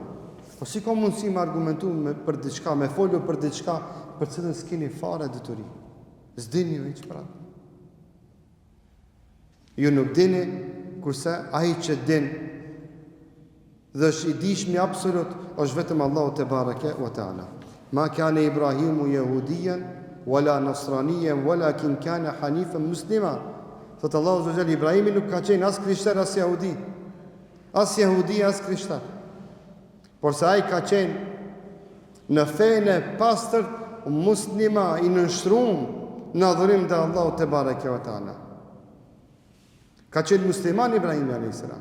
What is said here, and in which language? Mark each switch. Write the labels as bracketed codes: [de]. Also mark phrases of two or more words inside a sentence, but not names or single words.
[sq] Po si ka mundësi me argumentu për diçka, me folur për diçka për cilën s'keni fare deturi. S'dini ju hiç pra. Ju nuk dini, kurse ai që din dhe është i dishmi absolut është vetëm Allahu [ar] تبارك وتعالى. ما كان إبراهيم يهوديا ولا نصرانيا ولكن كان حنيفا مسلما. [sq] Thot Allahu [ar] عز وجل, [sq] Ibrahimi nuk ka qenë as krishter as jahudi. As jahudi as krishter. Por se ai ka qenë në fenë e pastërt muslima, i nënshtruar në adhurim të Allahut [ar] تبارك وتعالى. [sq] Ka qenë musliman Ibrahimi [ar] عليه السلام.